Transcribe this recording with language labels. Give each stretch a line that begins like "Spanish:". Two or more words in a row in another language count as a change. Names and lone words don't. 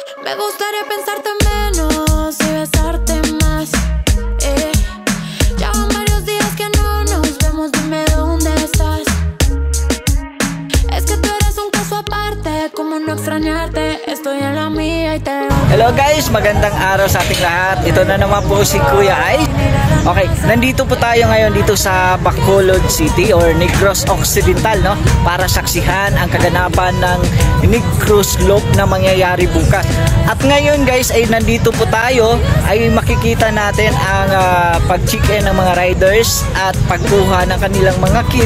Spanish: Me gustaría pensarte menos y besarte más. Ya van varios días que no nos vemos, dime dónde estás. Es que tú eres un caso aparte, como no extrañarte. Estoy en la mía y te veo.
English: Hello guys,
Filipino: magandang araw sa ating lahat. Ito na naman po si Kuya Ay. Okay, nandito po tayo ngayon dito sa Bacolod City or Negros Occidental, no? Para saksihan ang kaganapan ng Negros Loop na mangyayari bukas. At ngayon guys ay nandito po tayo ay makikita natin ang pag-check-in ng mga riders at pagkuha ng kanilang mga kit.